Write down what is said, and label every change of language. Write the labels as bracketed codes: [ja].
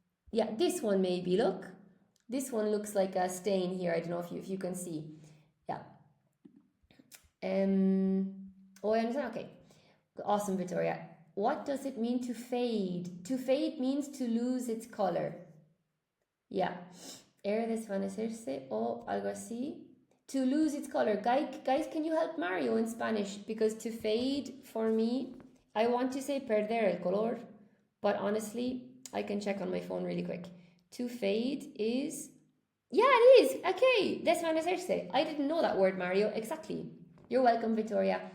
[en] Yeah, this one maybe, look. This one looks like a stain here. I don't know if you can see. Yeah. Oh, I understand. Okay. Awesome, Victoria. What does it mean to fade? To fade means to lose its color. Yeah. [es] Era desvanecerse o algo así. [en] To lose its color. Guys, can you help Mario in Spanish? Because to fade, for me, I want to say perder el color. But honestly, I can check on my phone really quick. To fade is... Yeah, it is. Okay. Desvanecerse. I didn't know that word, Mario. Exactly. You're welcome, Victoria.